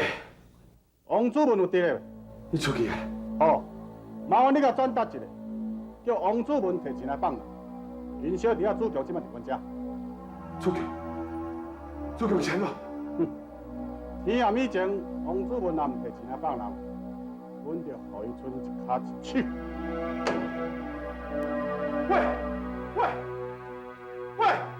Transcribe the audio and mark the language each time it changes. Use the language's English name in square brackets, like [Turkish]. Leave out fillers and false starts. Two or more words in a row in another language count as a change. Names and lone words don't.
[Min Nan Chinese] 王主文有伫咧？你出去啊？好，麻烦你甲转达一下，叫王主文提钱来放人。因小弟啊，主局即摆伫阮遮。出去？出去有钱无？天暗以前，王主文若毋提钱来放人，阮就互伊剩一骹一手。喂，喂，喂！